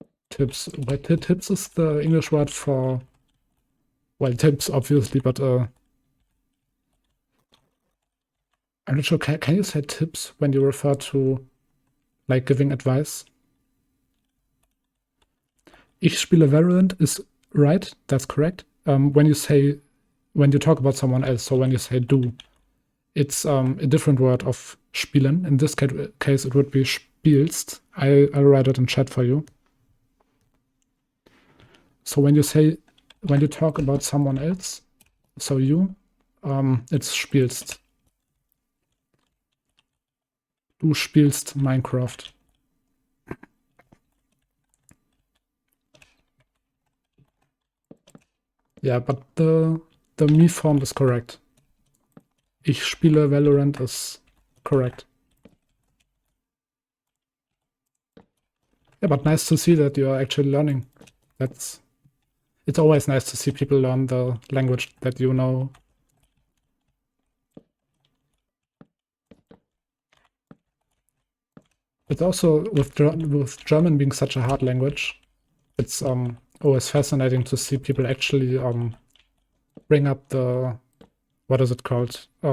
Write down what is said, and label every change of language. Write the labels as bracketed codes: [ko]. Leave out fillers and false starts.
[en] Tips. Wait, tips is the English word for, well, tips, obviously, but I'm not sure. Can you say tips when you refer to, like, giving advice? [de] Ich spiele Valorant is right. [en] That's correct. When you talk about someone else, so when you say du, it's a different word of spielen. In this case, it would be spielst. I'll write it in chat for you. So when you talk about someone else, so you, it's spielst. [de] Du spielst Minecraft. [en] Yeah, but the me form is correct. [de] Ich spiele Valorant is correct. [en] Yeah, but nice to see that you are actually learning. It's always nice to see people learn the language that you know. It's also with German being such a hard language, it's always fascinating to see people actually bring up the, what is it called?